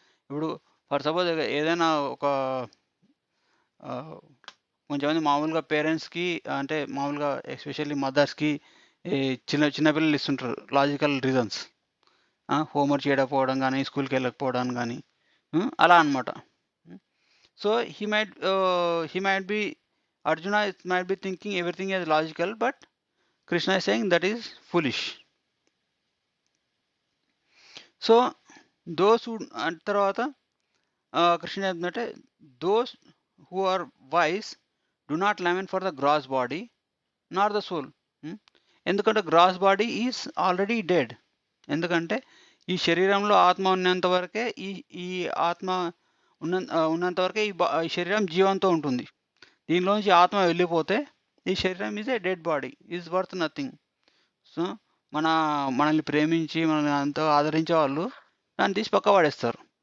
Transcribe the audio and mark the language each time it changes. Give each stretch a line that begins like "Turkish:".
Telugu: ఇప్పుడు for suppose ఏదైనా ఒక కొంచెమంది మామూలుగా పేరెంట్స్కి, అంటే మామూలుగా ఎస్పెషల్లీ మదర్స్కి చిన్నపిల్లలు ఇస్తుంటారు లాజికల్ రీజన్స్. హోంవర్క్ చేయకపోవడం కానీ, స్కూల్కి వెళ్ళకపోవడం కానీ, అలా అనమాట.
English: So he might be Arjuna might be thinking everything is logical, but Krishna is saying that is foolish. So those who
Telugu: తర్వాత కృష్ణ చెప్తుందంటే
English: those who are wise do not lament for the gross body nor the soul. ఎందుకంటే gross body is already dead.
Telugu: ఎందుకంటే ఈ శరీరంలో ఆత్మ ఉన్నంత వరకే ఈ ఆత్మ ఉన్నంత వరకే ఈ శరీరం జీవంతో ఉంటుంది. దీనిలోంచి ఆత్మ వెళ్ళిపోతే ఈ శరీరం
English: Is a dead body, is worth nothing.
Telugu: So మనల్ని ప్రేమించి మనల్ని అంతా ఆదరించే వాళ్ళు దాన్ని తీసి పక్క పడేస్తారు.